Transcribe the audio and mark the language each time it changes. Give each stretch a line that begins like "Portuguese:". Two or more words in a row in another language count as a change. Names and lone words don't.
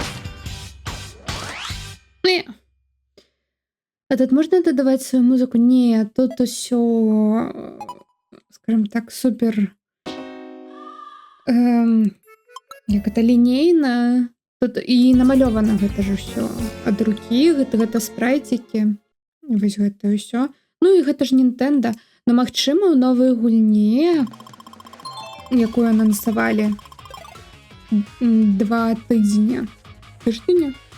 Belarusian: Не.
Ukrainian: А тут можна додавати свою музику? Ні, тут усьо, скажімо так, супер. Як це лінійна.
Belarusian: Тут і намальовано гэта ж усё ад рукі, гэта спрайцікі. Вось гэта ўсё. Ну і гэта ж Nintendo. Ну, магчыма, у новай гульні, якую анансавалі 2 тыдзеня. Тыждзеня?